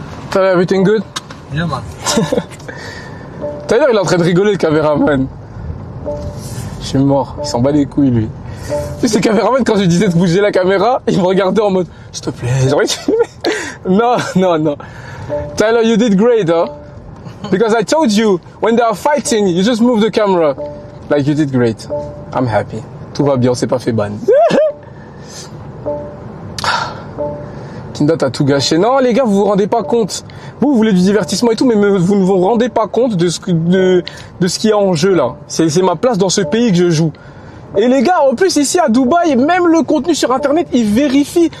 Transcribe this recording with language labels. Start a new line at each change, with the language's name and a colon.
English: Tyler, everything good? Yeah, man.
French: Tyler, il est en train de rigoler, le caméraman. Je suis mort, il s'en bat les couilles, lui. Tu sais, le caméraman, quand je lui disais de bouger la caméra, il me regardait en mode, s'il te plaît, non.
English: Tyler, you did great, huh? Because I told you, when they are fighting, you just move the camera. Like, you did great. I'm happy.
French: Tout va bien, on s'est pas fait ban. Kinda, t'as tout gâché. Non, les gars, vous vous rendez pas compte. Vous voulez du divertissement et tout, mais vous ne vous rendez pas compte de ce qu'il y a en jeu, là. C'est ma place dans ce pays que je joue. Et les gars, en plus, ici, à Dubaï, même le contenu sur Internet, il vérifie.